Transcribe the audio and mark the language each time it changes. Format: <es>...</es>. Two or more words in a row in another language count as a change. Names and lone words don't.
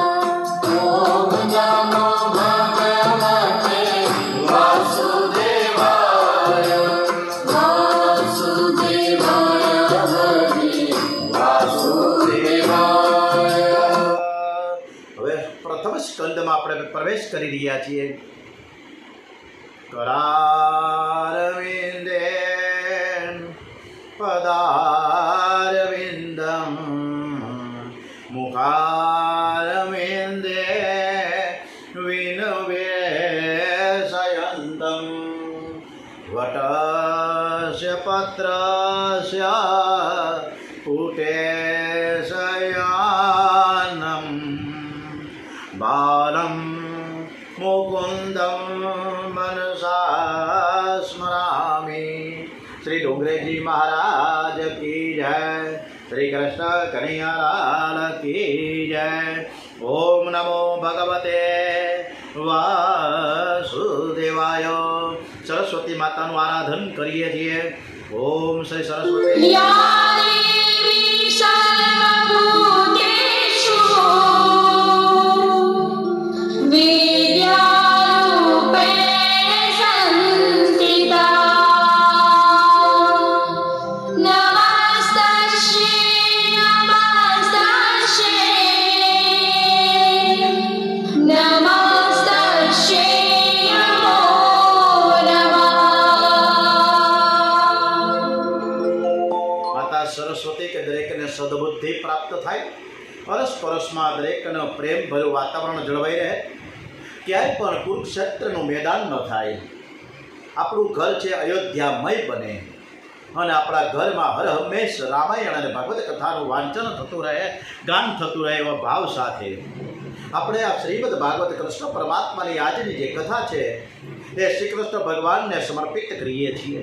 <sa>ઓમ નમો ભગવતે વાસુદેવાય, વાસુદેવાય હરિ વાસુદેવાય.</sa> <gu>હવે પ્રથમ સ્કંદમાં આપણે પ્રવેશ કરી રહ્યા છીએ.</gu> <sa>करारविन्दे पदारविन्दं मुखारविन्दे विनवेशयन्तं वटस्य पत्रस्य पुटेशयानं बालं मुकुन्दं मनसा स्मरामि.</sa> <hi>श्री डोंगरेजी महाराज की जय. श्री कृष्ण कन्हैयालाल की जय.</hi> <sa>ओम नमो भगवते वासुदेवाय.</sa> <gu>सरस्वती माताનું આરાધન કરીએ છીએ. ઓમ શ્રી સરસ્વતી.</gu> <sa>या देवी सर्वभूतेषु विद्यारूपेण संस्थिता. नमस्तस्यै नमस्तस्यै नमो नमः.</sa> <gu>માતા સરસ્વતી કે દરેકને સદબુદ્ધિ પ્રાપ્ત થાય, પરસ્પરસમાં દરેકનો પ્રેમ ભર્યું વાતાવરણ જળવાઈ રહે, ક્યાંય પણ કુરુક્ષેત્રનું મેદાન ન થાય. આપણું ઘર છે અયોધ્યામય બને અને આપણા ઘરમાં હર હંમેશ રામાયણ અને ભાગવત કથાનું વાંચન થતું રહે, ગાન થતું રહે એવા ભાવ સાથે આપણે આ શ્રીમદ ભાગવત કૃષ્ણ પરમાત્માની આજની જે કથા છે એ શ્રી કૃષ્ણ ભગવાનને સમર્પિત કરીએ છીએ.</gu>